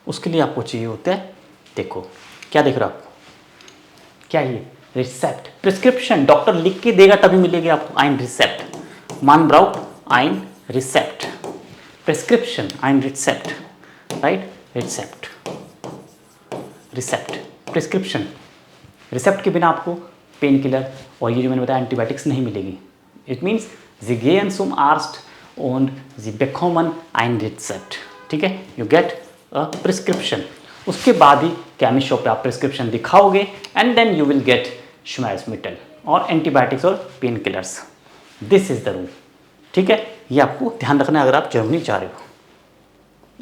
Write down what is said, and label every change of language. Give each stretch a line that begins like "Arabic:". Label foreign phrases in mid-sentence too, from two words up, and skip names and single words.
Hindi: उसके लिए आपको चाहिए होता है, देखो क्या देख रहे हो आप, क्या ये रिसेप्ट, प्रिस्क्रिप्शन डॉक्टर लिख के देगा तभी मिलेगी आपको,
German: ein Rezept, man braucht ein Rezept,
Hindi: प्रिस्क्रिप्शन
German: ein Rezept,
Hindi: राइट, रिसेप्ट, रिसेप्ट, प्रिस्क्रिप्शन, रिसेप्ट के बिना आपको
English: pain killer
Hindi: और ये जो मैंने बताया एंटीबायोटिक्स नहीं मिलेगी।
English: It means
German: Sie gehen zum Arzt und Sie bekommen ein Rezept,
Hindi: ठीक है,
English: You get a prescription.
Hindi: उसके बाद ही
English: chemist shop
Hindi: पे आप प्रिस्क्रिप्शन दिखाओगे
English: and then you will get
Hindi: श्मेल्समिटल और एंटीबायोटिक्स और
English: pain killers. This is the rule,
Hindi: ठीक है, ये आपको ध्यान रखना है अगर आप जर्मनी जा रहे हो।